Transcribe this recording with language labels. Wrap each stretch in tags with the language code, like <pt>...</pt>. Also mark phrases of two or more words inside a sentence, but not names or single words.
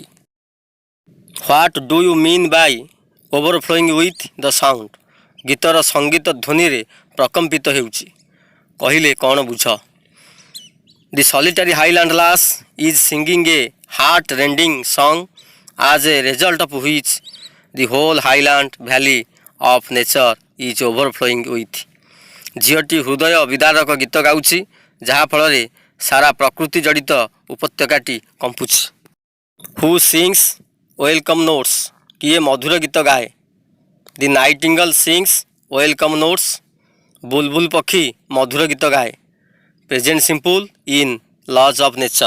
<en>What do you mean by overflowing with the sound?</en> <or>ଗୀତର ସଙ୍ଗୀତ ଧ୍ୱନିରେ ପ୍ରକମ୍ପିତ ହେଉଛି କହିଲେ କ'ଣ ବୁଝ?</or> <en>The solitary highland lass is singing a heart rending song as a result of which the whole highland valley of nature is overflowing with।</en> <or>ଝିଅଟି ହୃଦୟ ବିଦାରକ ଗୀତ ଗାଉଛି ଯାହାଫଳରେ ସାରା ପ୍ରକୃତି ଜଡ଼ିତ ଉପତ୍ୟକାଟି କମ୍ପୁଛି।</or> <en>Who sings welcome notes?</en> <or>କିଏ ମଧୁର ଗୀତ ଗାଏ?</or> <en>The nightingale sings welcome notes?</en> <or>ବୁଲବୁଲ ପକ୍ଷୀ ମଧୁର ଗୀତ ଗାଏ।</or> <en>Present simple in laws of nature.</en>